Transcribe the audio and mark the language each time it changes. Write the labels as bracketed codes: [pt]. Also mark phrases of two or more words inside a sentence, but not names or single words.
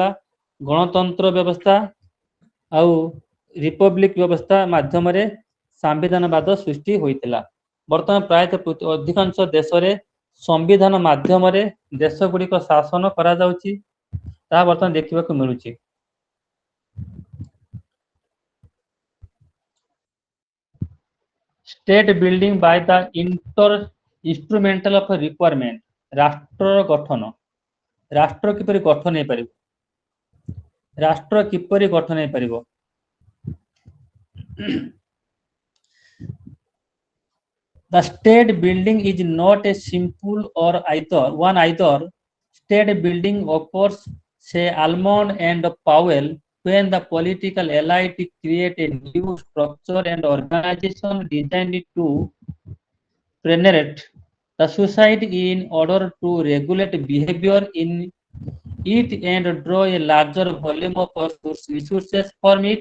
[or] ଗଣତନ୍ତ୍ର ବ୍ୟବସ୍ଥା ଆଉ ରିପବ୍ଲିକ ବ୍ୟବସ୍ଥା ମାଧ୍ୟମରେ ସାମ୍ବିଧାନବାଦ ସୃଷ୍ଟି ହୋଇଥିଲା। ବର୍ତ୍ତମାନ ପ୍ରାୟତଃ ଅଧିକାଂଶ ଦେଶରେ ସମ୍ବିଧାନ ମାଧ୍ୟମରେ ଦେଶ ଗୁଡ଼ିକ ଶାସନ କରାଯାଉଛି, ତାହା ବର୍ତ୍ତମାନ ଦେଖିବାକୁ ମିଳୁଛି। [en] State building by the instrumental of requirement, [or] ରାଷ୍ଟ୍ରର ଗଠନ। ରାଷ୍ଟ୍ର କିପରି ଗଠନ ହେଇପାରିବ? [en] The state building is not a simple or either. State building occurs, say Almond and Powell, when the political elite create a new structure and organization designed to penetrate the society in order to regulate behavior in it and draw a larger volume of resources from it.